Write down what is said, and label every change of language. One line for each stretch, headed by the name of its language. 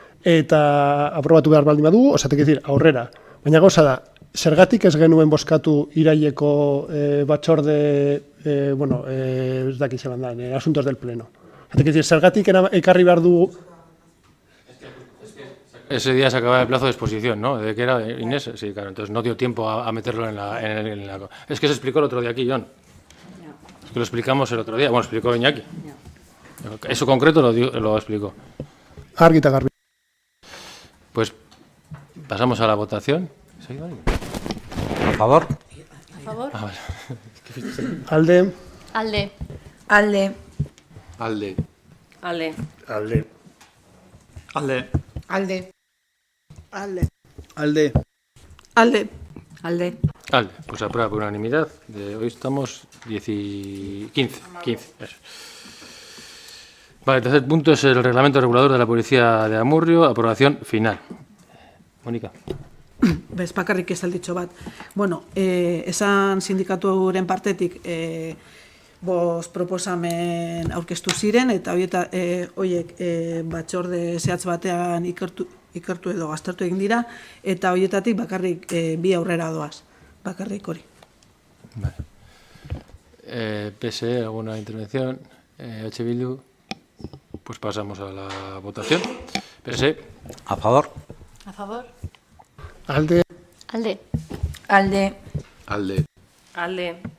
Basque: Eta aprobatu behar baldin badu, aurrera. Baina gauza da, zergatik ez genuen bozkatu iraileko batzorde, ez dakit zelan da,
Spanish: asuntos del pleno.
Basque: Zergatik ekarri behar du...
Spanish: Ese día se acababa el plazo de exposición, ¿no? ¿De qué era, Inés? Sí, claro, entonces no dio tiempo a meterlo en la... Es que se explicó el otro día aquí, Jon. Que lo explicamos el otro día, bueno, explicó Iñaki. Eso concreto lo explicó.
Basque: Argi eta garbi.
Spanish: Pues pasamos a la votación. ¿A favor? ¿A favor? Vale.
Basque: Alde. Alde. Alde. Alde. Alde. Alde. Alde. Alde. Alde. Alde. Alde. Alde. Alde,
Spanish: pues se aprueba por unanimidad. Hoy estamos 15. Eso. Vale, el tercer punto es el reglamento regulador de la Policía de Amurrio, aprobación final. Mónica.
Basque: Bez, bakarrik esalditxo bat. Bueno, esan sindikaturen partetik bost proposamen aurkeztu ziren, eta horiek batzorde zehatz batean ikertu edo aztertu egin dira, eta horietatik bakarrik bi aurrera doaz. Bakarrik hori.
Spanish: Vale. PSE, ¿alguna intervención? H. Bildu. Pues pasamos a la votación. PSE. A favor. A favor.
Basque: Alde. Alde. Alde. Alde. Alde.